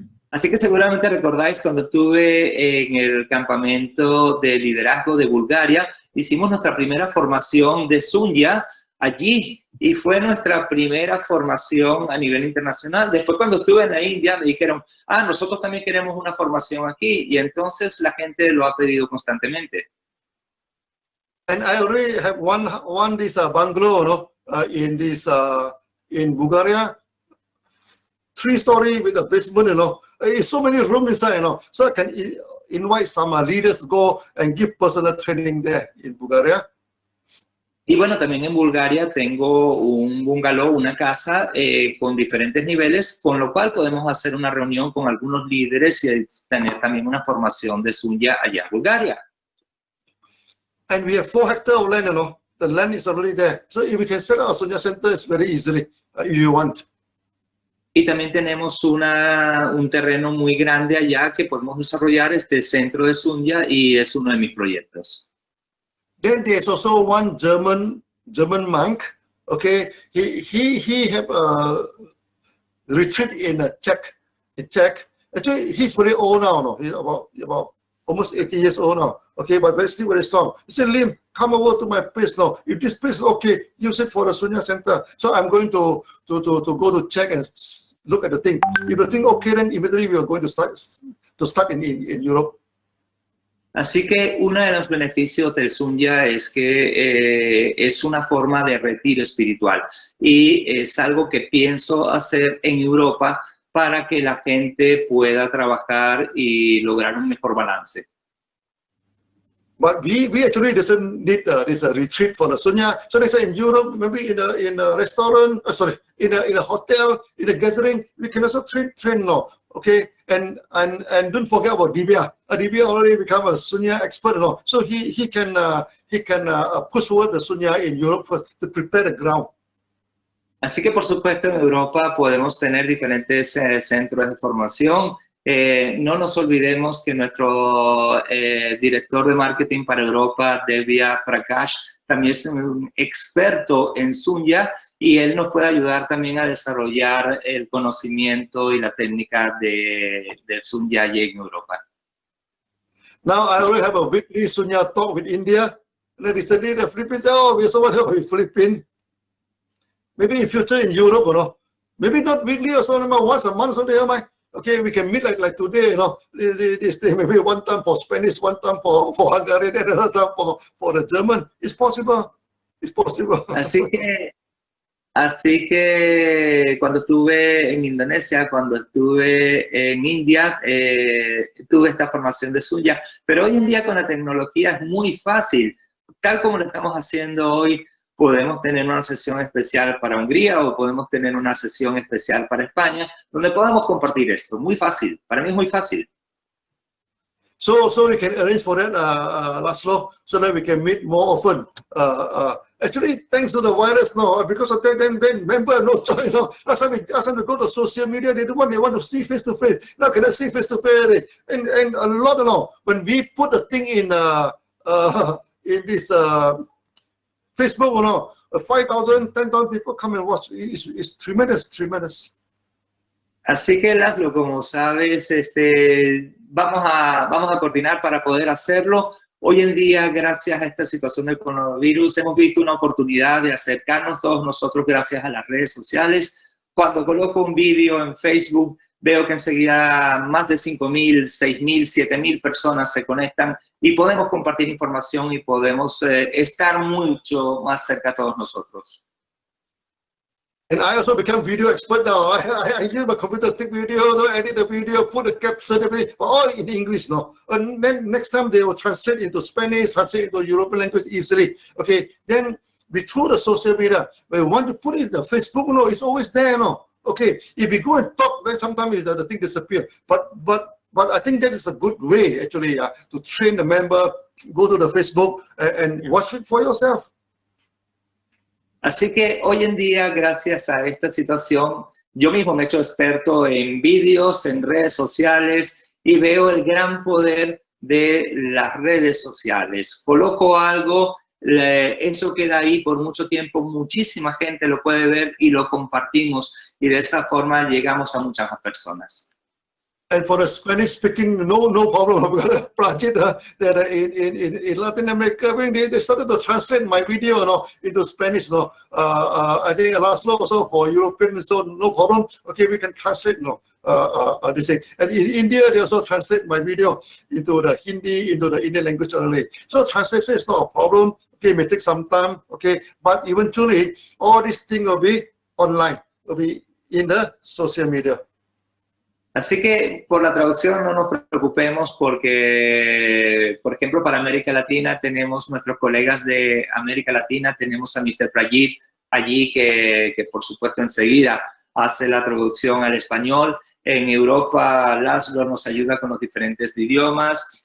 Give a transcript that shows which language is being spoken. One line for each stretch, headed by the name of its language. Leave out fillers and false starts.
Spanish: Así que seguramente recordáis cuando estuve en el campamento de liderazgo de Bulgaria, hicimos nuestra primera formación de Sunya allí y fue nuestra primera formación a nivel internacional. Después cuando estuve en la India me dijeron, nosotros también queremos una formación aquí y entonces la gente lo ha pedido constantemente.
English: And I already have one this bungalow, in Bulgaria, 3-story with a basement, so many rooms inside, so I can invite some leaders to go and give personal training there in Bulgaria.
Spanish: Y bueno, también en Bulgaria tengo un bungalow, una casa con diferentes niveles, con lo cual podemos hacer una reunión con algunos líderes y tener también una formación de Sunya allá en Bulgaria.
English: And we have 4 hectares of land, The land is already there. So if we can set up a Sunya Center, it's very easily, if you want.
Spanish: Y también tenemos un terreno muy grande allá que podemos desarrollar este centro de Sunya y es uno de mis proyectos.
English: Then there's also one German monk, okay? He have a retreat in Czech. Actually, he's very old now, He's about almost 80 years old now, okay? But still very strong. He said, Lim, come over to my place now. If this place is okay, use it for the Sunya Center. So I'm going to go to check and look at the thing. If the thing okay, then immediately we are going to start in Europe.
Spanish: Así que uno de los beneficios del Sunya es que es una forma de retiro espiritual y es algo que pienso hacer en Europa para que la gente pueda trabajar y lograr un mejor balance.
English: But we actually doesn't need this retreat for the Sunya. So they say in Europe, maybe in a restaurant, in a hotel, in a gathering, we can also train now. Okay, and don't forget about Divya. Divya already become a Sunya expert, So he can push forward the Sunya in Europe first to prepare the ground.
Spanish: Así que, por supuesto, en Europa podemos tener diferentes centros de formación. No nos olvidemos que nuestro director de marketing para Europa, Devya Prakash, también es un experto en Sunya y él nos puede ayudar también a desarrollar el conocimiento y la técnica del Sunya allí en Europa.
English: Now I already have a weekly Sunya talk with India. And then recently the Philippines say, oh, we're so much of Philippines. Maybe in future in Europe, maybe not weekly or so, once a month, so they have Okay, we can meet like today, you know, this day maybe one time for Spanish, one time for Hungarian, and another time for the German. It's possible. It's possible.
Spanish: Así que cuando estuve en Indonesia, cuando estuve en India, tuve esta formación de Sunya. Pero hoy en día con la tecnología es muy fácil. Tal como lo estamos haciendo hoy, podemos tener una sesión especial para Hungría o podemos tener una sesión especial para España, donde podamos compartir esto. Muy fácil. Para mí es muy fácil.
English: So we can arrange for that, Laszlo, so that we can meet more often. Actually, thanks to the virus, no, because of that, then member no choice. You know, last time we asked them to go to social media, they want to see face to face. Now cannot see face to face, and a lot, you know, when we put the thing in this Facebook, you know, 5,000, 10,000 people come and watch. It's tremendous, tremendous.
Spanish: Así que, Laszlo, como sabes, vamos a coordinar para poder hacerlo. Hoy en día, gracias a esta situación del coronavirus, hemos visto una oportunidad de acercarnos todos nosotros gracias a las redes sociales. Cuando coloco un vídeo en Facebook, veo que enseguida más de 5.000, 6.000, 7.000 personas se conectan y podemos compartir información y podemos estar mucho más cerca todos nosotros.
English: And I also become video expert now. I use my computer, take video, edit the video, put the caption, all in English now. And then next time they will translate into Spanish, translate into European language easily. Okay, then through the social media, when we want to put it in the Facebook, it's always there, Okay, if we go and talk, then sometimes the thing disappears. But I think that is a good way, actually, to train the member, go to the Facebook and watch it for yourself.
Spanish: Así que hoy en día, gracias a esta situación, yo mismo me he hecho experto en vídeos, en redes sociales y veo el gran poder de las redes sociales. Coloco algo, eso queda ahí por mucho tiempo, muchísima gente lo puede ver y lo compartimos y de esa forma llegamos a muchas más personas.
English: And for the Spanish speaking, no problem. I've got a project that in Latin America, when they started to translate my video into Spanish. I think Laszlo also for European, so no problem. Okay, we can translate. They say, and in India, they also translate my video into the Hindi, into the Indian language only. So translation is not a problem. Okay, it may take some time. Okay, but eventually, all these things will be online, will be in the social media.
Spanish: Así que por la traducción no nos preocupemos porque, por ejemplo, para América Latina tenemos nuestros colegas de América Latina, tenemos a Mr. Prajit allí que por supuesto enseguida hace la traducción al español. En Europa, Laszlo nos ayuda con los diferentes idiomas.